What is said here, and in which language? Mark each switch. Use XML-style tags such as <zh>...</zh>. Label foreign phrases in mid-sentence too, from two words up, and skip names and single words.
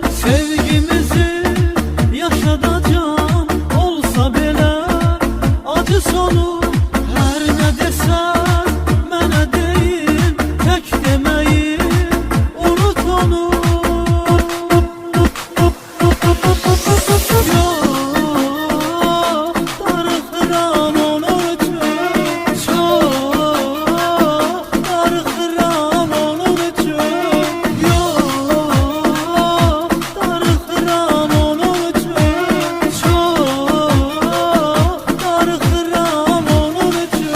<tr>Sevgimizi yaşatacağım, olsa bile acı sonu. Her ne desen</tr> <az>mənə deyim,</az> <tr>tek demeyi unut onu.</tr> <az>Yok, darıxıram onun üçün. Çok darıxıram onun üçün. Yok, darıxıram onun üçün. Çok darıxıram onun üçün.</az>